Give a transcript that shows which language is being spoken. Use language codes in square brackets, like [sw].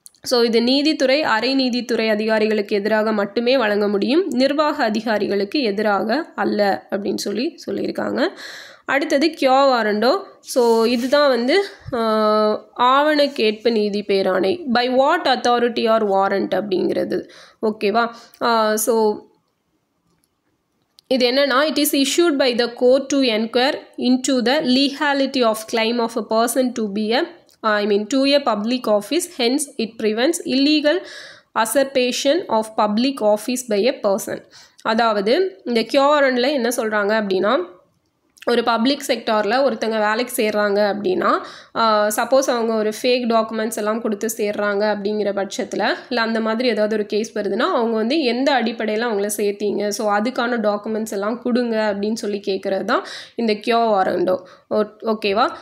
[ta] So இது நீதித்துறை, அரை நீதித்துறை அதிகாரிகளுக்கு எதிராக மட்டுமே வழங்க முடியும், நிர்வாக அதிகாரிகளுக்கு எதிராக அல்ல அப்படின்னு சொல்லியிருக்காங்க. அடுத்தது கியோ வாரண்டோ. ஸோ இதுதான் வந்து ஆவண கேட்பு நீதி பேராணை. [en] By what authority or warrant அப்படிங்கிறது. [ta] ஓகேவா? ஸோ இது என்னன்னா, [en] It is issued by the court to inquire into the legality of claim of a person to a public office. Hence it prevents illegal usurpation of public office by a person. [ta] அதாவது இந்த கியோரன்ல என்ன சொல்கிறாங்க அப்படின்னா, ஒரு public செக்டாரில் ஒருத்தங்க வேலைக்கு சேர்றாங்க அப்படின்னா, சப்போஸ் அவங்க ஒரு ஃபேக் டாக்குமெண்ட்ஸ் எல்லாம் கொடுத்து சேர்றாங்க அப்படிங்கிற பட்சத்தில், இல்லை அந்த மாதிரி ஏதாவது ஒரு கேஸ் வருதுன்னா, அவங்க வந்து எந்த அடிப்படையில் அவங்கள சேர்த்தீங்க, ஸோ அதுக்கான டாக்குமெண்ட்ஸ் எல்லாம் கொடுங்க அப்படின்னு சொல்லி கேட்குறது தான் இந்த கியோ வாரண்டோ. ஓகேவா?